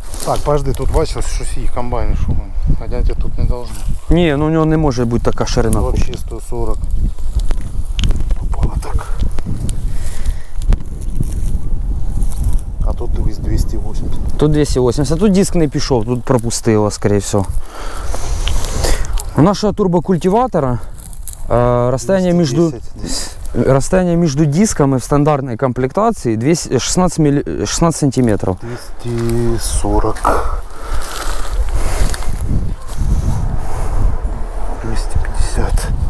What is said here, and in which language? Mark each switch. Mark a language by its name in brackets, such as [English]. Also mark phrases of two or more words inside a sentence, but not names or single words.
[Ukrainian] Так, подожди, тут бачиш, щось їх комбайни шумом. [Russian] Ходять тут не должно. [Ukrainian] Ні, ну у нього не може бути така ширина. [Russian] Вообще 140. Попало так. [Ukrainian] А тут дивись 280. Тут 280, тут диск не пішов, тут пропустило, [Russian] скорее всего. У нашего турбокультиватора расстояние между дисками в стандартной комплектации 16 сантиметров. 240. 250.